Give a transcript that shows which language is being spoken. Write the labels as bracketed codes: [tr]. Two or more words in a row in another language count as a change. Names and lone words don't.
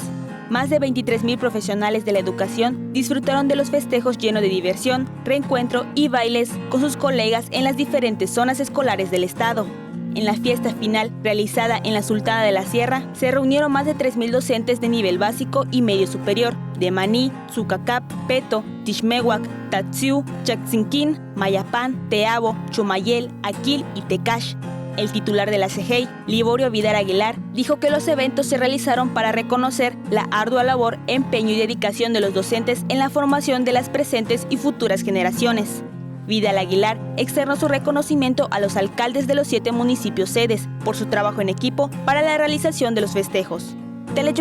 [es] Más de 23,000 profesionales de la educación disfrutaron de los festejos llenos de diversión, reencuentro y bailes con sus colegas en las diferentes zonas escolares del estado. En la fiesta final, realizada en la Sultana de la Sierra, se reunieron más de 3,000 docentes de nivel básico y medio superior, de Maní, Zucacap, Peto, Tixmehuac, Tatsiu, Chaxinquín, Mayapán, Teabo, Chumayel, Aquil y Tecash. El titular de la CEGEI, Liborio Vidal Aguilar, dijo que los eventos se realizaron para reconocer la ardua labor, empeño y dedicación de los docentes en la formación de las presentes y futuras generaciones. Vidal Aguilar externó su reconocimiento a los alcaldes de los 7 municipios sedes por su trabajo en equipo para la realización de los festejos.